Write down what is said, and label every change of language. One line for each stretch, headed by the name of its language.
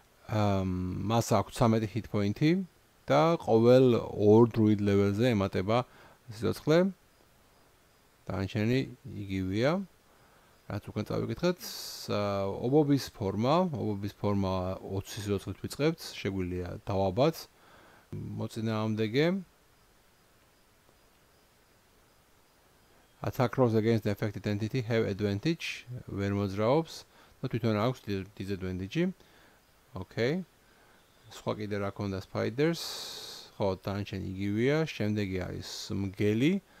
Georgian: მას აქვს 13 hit point-ი და ყოველ 2 druid level-ზე ემატება სიცოცხლე. დანარჩენი იგივეა. რაც უკან წავიკითხეთ, ობობის ფორმა 20 სიცოცხლით ვიწყებთ, შეგვიძლია დავაბათ მოწინააღმდეგე.
English: Attack rolls against the affected entity have advantage,
Georgian: ვერ მოძრაობს და თვითონ აქვს disadvantage.
English: Okay.
Georgian: სხვა კიდე რა ქონდა spiders. ხო, დანარჩენი იგივეა. შემდეგი არის მგელი.